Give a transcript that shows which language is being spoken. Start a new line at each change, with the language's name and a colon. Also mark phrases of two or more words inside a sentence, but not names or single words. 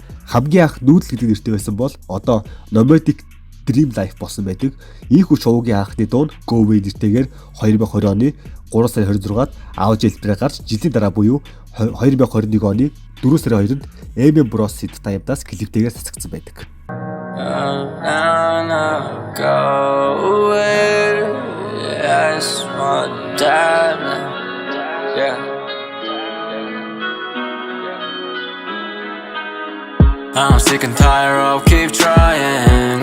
Mongolian: Хамгийн анх нүүдэл гэдэг нэртэй байсан бол одоо Nomadic Dream Life болсон байдаг. Ийхүү Шуугийн анхны дуу Go Away нэртэйгээр 2020 оны 3 сарын 26-нд аудио хэлбэрээр гарч жилийн дараа буюу 2021 оны 4 сарын 2-нд MM Bros Sid Time-даас клиптэйгээр цацагдсан байдаг.
English: Go away, I just want to die now. I'm sick and tired of keep trying.